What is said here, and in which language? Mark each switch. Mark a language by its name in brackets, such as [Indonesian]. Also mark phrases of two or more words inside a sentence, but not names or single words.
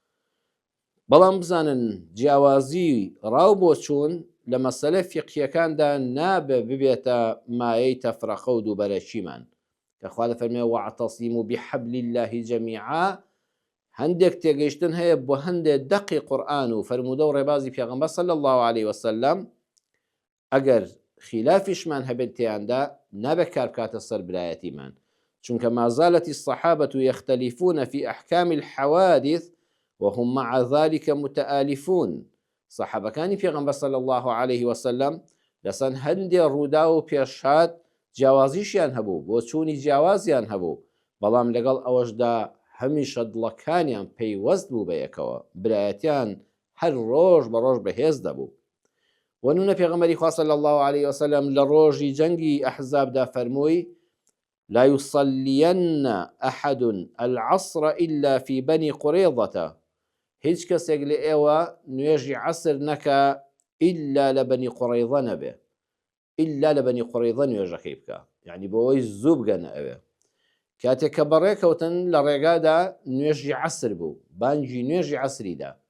[Central Kurdish] بەڵام بزانن جیاوازی ڕاو بۆ چوون لە مەسەلە فیقهیەکاندا نابێ ببێتە مایەی تەفرەقە و دووبەرەچیمان کە خوا دەفەرمێ [Arabic] وەعتەسیموا بحەبل الله جەمیعا [Central Kurdish] هەندێک تێگەیشتن هەیە بۆ هەندێک دەقی قورئان و فەرموودە و ڕێبازی پێغەمبەر [Arabic] صلی الله عليه وسلم [Central Kurdish] ئەگەر خلافیشمان هەبێت تێیاندا نابێت کار بکاتە سەر برایەتیمان چونکە [Arabic] ما زالت الصحابة يختلفون في أحكام الحوادث وهم مع ذلك متآلفون [Central Kurdish] صحابەکانی پێغەمبەر [Arabic] صلی الله عليه وسلم [Central Kurdish] لەسەر هەندێک ڕوودا و پێشهات جیاوازیشیان هەبوو بۆ چوونی جیاوازیان هەبوو بەڵام لەگەڵ ئەوەشدا هەمیشە دڵەکانیان پەیوەست بوو بە یەکەوە برایەتیان هەر ڕۆژ بە ڕۆژ بەهێز دەبوو ونونە پێغەمبەری خوا [Arabic] صلی الله عليه وسلم [Central Kurdish] لە ڕۆژی جەنگی ئەحزابدا فەرمووی [Arabic] لا يصلين أحد العصر إلا في بني قريظة [Central Kurdish] هیچ کەسێک لە ئێوە نوێژی عەسر نەکا ئیلا لە بەنی قوڕەیظە نەبێ ئیلا لە بەنی قوڕەیظە نوێژەکەی بکە یعنی بۆەوەی زوو بگەنە ئەوێ کاتێک کە بەڕێکەوتن لە ڕێگادا نوێژی عەسر بوو بانگی نوێژی عەسریدا